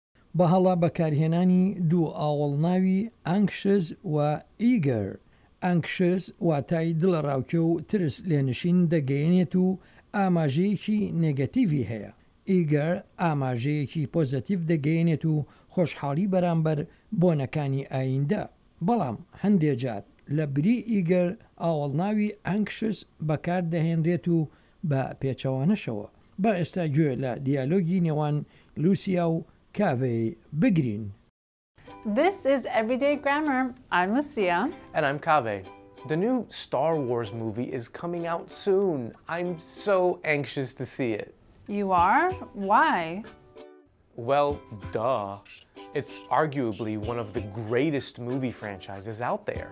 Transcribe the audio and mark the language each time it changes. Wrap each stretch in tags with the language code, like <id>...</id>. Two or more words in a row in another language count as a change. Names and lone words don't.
<ckb>بە هەڵە بەکارهێنانی دوو ئاوەڵناوی anxious و eager. anxious واتای دڵە ڕاوکێ و ترس لێنشین دەگەیەنێت و ئاماژەیەکی نێگەتیڤی هەیە. eager ئاماژەیەکی پۆزەتیڤ دەگەیەنێت و خۆشحاڵی بەرامبەر بۆنەکانی ئایندە. بەڵام هەندێک جار لە بری eager ئاوەڵناوی anxious بەکار دەهێنرێت و بە پێچەوانەشەوە. با ئێستا گوێ لە دیالۆگی نێوان لوسیا و کاڤەی بگرین.</ckb> <en>This is Everyday Grammar. I'm Lucia. And I'm Kaveh. The new Star Wars movie is coming out soon. I'm so anxious to see it. You are? Why? Well, duh. It's arguably one of the greatest movie franchises out there.</en>